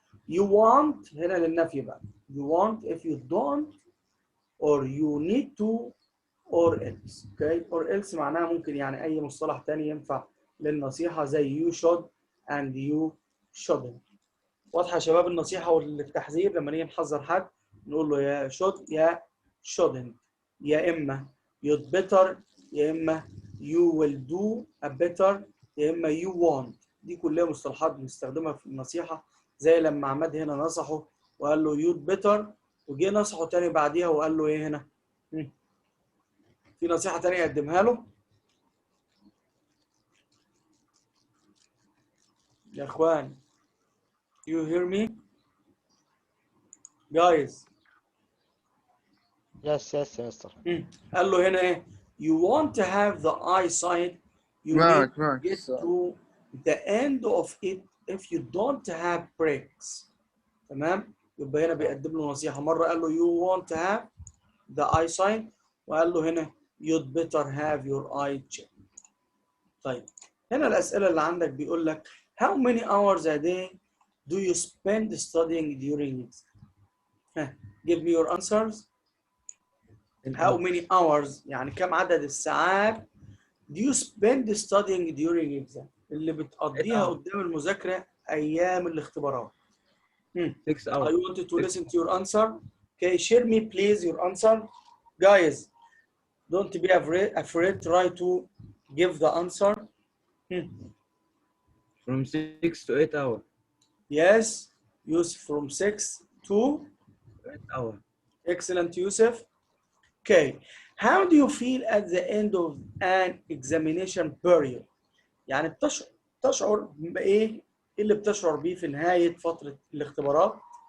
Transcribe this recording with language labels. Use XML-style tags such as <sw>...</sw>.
<en>You want</en> <ar>هنا للنفي بقى.</ar> <en>You want if you don't or you need to or else, okay? Or else</en> <ar>معناها ممكن يعني أي مصطلح تاني ينفع للنصيحة زي</ar> <en>you should and you shouldn't.</en> <ar>واضحة يا شباب النصيحة والتحذير لما نيجي نحذر حد نقول له يا should يا shouldn't. يا إما</ar> <en>you'd better يا إما you will do a better يا إما you want.</en> <ar>دي كلها مصطلحات بنستخدمها في النصيحة زي لما عماد هنا نصحه وقال له</ar> <en>you'd better</en> <ar>وجه نصحه تاني بعديها وقال له إيه هنا؟ في نصيحة تانية يقدمها له؟ يا إخوان</ar> <en>you hear me? Guys. Yes, mister.</en> <ar>قال له هنا ايه؟</ar> <en>You want to have the eyesight. You need to get to the end of it if you don't have breaks.</en> <ar>تمام؟ يبقى هنا بيقدم له نصيحة. مرة قال له</ar> <en>you want to have the eyesight</en> <ar>وقال له هنا</ar> <en>you'd better have your eye checked.</en> <ar>طيب هنا الأسئلة اللي عندك بيقول لك</ar> <en>how many hours a day do you spend studying during exam? Give me your answers. How many hours</en> <ar>يعني كم عدد الساعات</ar> <en>do you spend studying during exam</en> <ar>اللي بتقضيها قدام المذاكرة أيام الاختبارات؟</ar> <en>6 I hours. wanted to listen to your answer. Okay, share me please your answer. Guys, don't be afraid. Try to give the answer. From 6 to 8 hours. Yes, Yusuf, from 6 to 8 hours. excellent, Yusuf. Okay, how do you feel at the end of an examination period?</en> <ar>يعني تشعر بإيه اللي بتشعر بيه في نهاية فترة الاختبارات؟</ar>